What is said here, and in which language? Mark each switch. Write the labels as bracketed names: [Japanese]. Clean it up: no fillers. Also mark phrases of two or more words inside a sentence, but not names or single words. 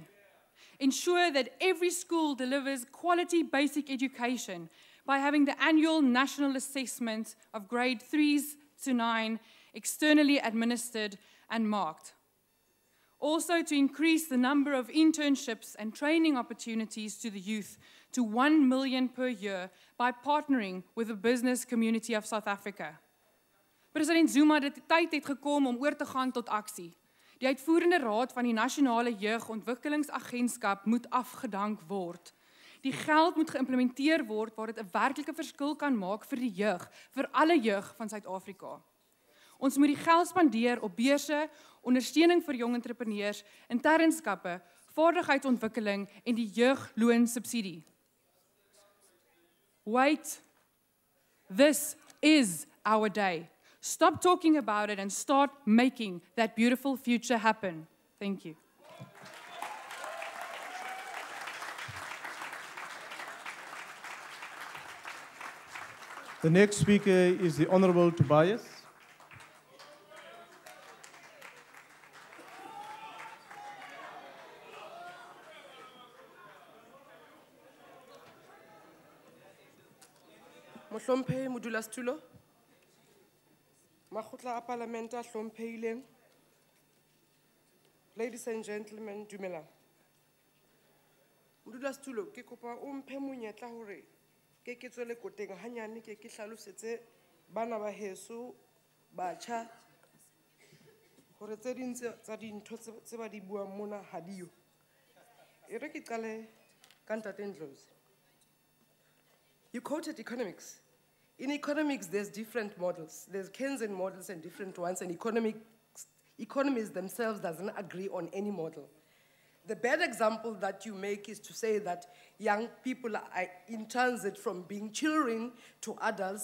[English] Ensure that every school delivers quality basic education by having the annual national assessment of grade 3s to 9 externally administered and marked. Also to increase the number of internships and training opportunities to the youth to 1 million per year by partnering with the business community of South Africa. [Afrikaans] President Zuma, die tyd het gekom om oor te gaan tot aksie. Die uitvoerende raad van die Nasionale Jeugontwikkelingsagentskap moet afgedank word. Die geld moet geïmplementeer word waar dit 'n werklike verskil kan maak vir die jeug, vir alle jeug van Suid-Afrika. Ons moet die geld spandeer op beurse, ondersteuning vir jong entrepreneurs, internskappe, vaardigheidsontwikkeling en die jeugloonsubsidie. [English] Wait, this is our day. Stop talking about it and start making that beautiful future happen. Thank you. The next speaker is the Honorable Tobias. [Southern Sotho] Mohlomphehi modulasetulo, makgotla a Palamente a hlomphehileng, [English] ladies and gentlemen, [Southern Sotho] dumelang. Modulasetulo, ke kopa o mphe monyetla hore ke tswele koteng hanyane ke hlalosetse bana ba heso batjha hore tse ding tsa dintho tse ba di buang mona ha diyo. E re ke qale ka Ntate Ndlozi. [English] You quoted economics. In economics, there's different models. There's Keynesian models and different ones, and economists themselves doesn't agree on any model. The bad example that you make is to say that young people are in transit from being children to adults.